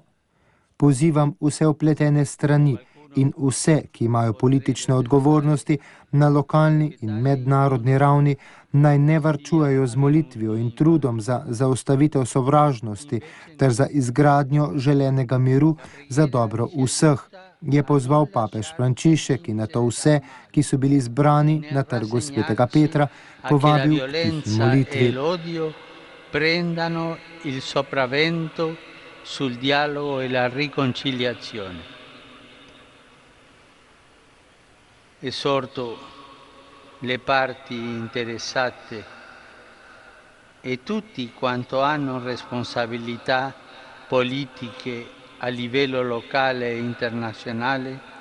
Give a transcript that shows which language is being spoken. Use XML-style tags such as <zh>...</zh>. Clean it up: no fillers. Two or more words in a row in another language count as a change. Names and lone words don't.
<sl>Pozivam vse vpletene strani in vse, ki imajo politične odgovornosti na lokalni in mednarodni ravni, naj ne varčujejo z molitvijo in trudom za zaustavitev sovražnosti ter za izgradnjo želenega miru za dobro vseh, je pozval papež Frančišek in na to vse, ki so bili zbrani na trgu svetega Petra, povabil k tihi molitvi.</sl> <it>Prendano il sopravvento sul dialogo e la riconciliazione. Esorto le parti interessate e tutti quanto hanno responsabilità politiche a livello locale e internazionale</it>